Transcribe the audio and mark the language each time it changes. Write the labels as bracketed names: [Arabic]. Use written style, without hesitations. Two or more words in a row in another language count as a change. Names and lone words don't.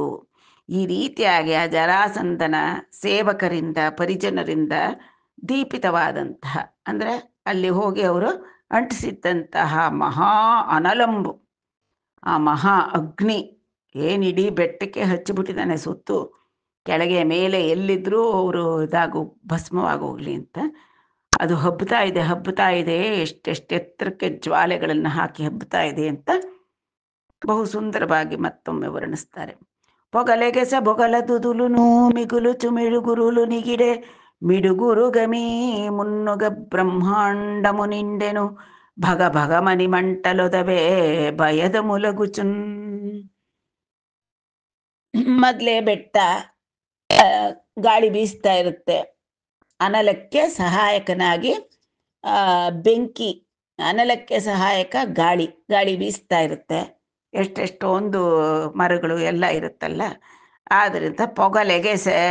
[Kannada] ಈ ರೀತಿಯಾಗಿ ಆ ಜರಾಸಂಧನ ಸೇವಕರಿಂದ, ಪರಿಜನರಿಂದ ದೀಪಿತವಾದಂತಹ ಅಂದ್ರೆ ಅಲ್ಲಿ ಹೋಗಿ ಅವರು ಅಂಟಿಸಿದ್ದಂತಹ ಮಹಾ ಅನಲಂಬು, ಆ ಮಹಾ ಅಗ್ನಿ ಏನಿಡೀ ಬೆಟ್ಟಕ್ಕೆ ಹಚ್ಚಿಬಿಟ್ಟಿದ್ದಾನೆ ಸುತ್ತು, ಕೆಳಗೆ ಮೇಲೆ ಎಲ್ಲಿದ್ರೂ ಅವರು ಭಸ್ಮವಾಗೋಗ್ಲಿ ಅಂತ. ಅದು ಹಬ್ಬುತ್ತಾ ಇದೆ, ಎಷ್ಟೆಷ್ಟು ಎತ್ತರಕ್ಕೆ ಜ್ವಾಲೆಗಳನ್ನು ಹಾಕಿ ಹಬ್ಬುತ್ತಾ ಇದೆ ಅಂತ ಬಹು ಸುಂದರವಾಗಿ ಮತ್ತೊಮ್ಮೆ ವರ್ಣಿಸ್ತಾರೆ. [Telugu] పొగలెగెస బొగల దుదులును మిగులుచు మిడుగురులు నిగిడే మిడుగురు గమీ మున్నుగ బ్రహ్మాండము నిండెను భగ భగమని మంటలొదవే భయద ములగుచున్. [Kannada] ಮೊದಲೇ ಬೆಟ್ಟ ಗಾಳಿ ಬೀಸ್ತಾ ಇರುತ್ತೆ, ಅನಲಕ್ಕೆ ಸಹಾಯಕನಾಗಿ ಬೆಂಕಿ, ಅನಲಕ್ಕೆ ಸಹಾಯಕ ಗಾಳಿ ಬೀಸ್ತಾ ಇರುತ್ತೆ, ಎಷ್ಟೆಷ್ಟೊಂದು ಮರಗಳು ಎಲ್ಲ ಇರುತ್ತಲ್ಲ, ಆದ್ದರಿಂದ ಪೊಗಲೆಗೆಸೆ,